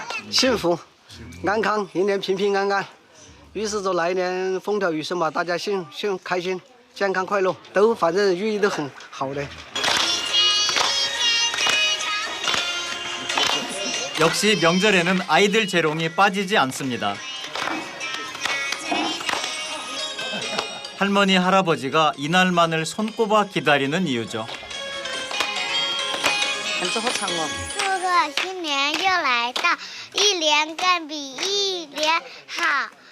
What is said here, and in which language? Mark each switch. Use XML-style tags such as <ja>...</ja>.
<zh>幸福、安康，一年平平安安。于是就来年风调雨顺吧，大家开心、健康、快乐，都反正寓意都很好的。</zh> <ko>역시 명절에는 아이들 재롱이 빠지지 않습니다. 할머니, 할아버지가 이날만을 손꼽아 기다리는 이유죠.</ko> <zh>祝贺新年又来到，一年更比一年好。</zh>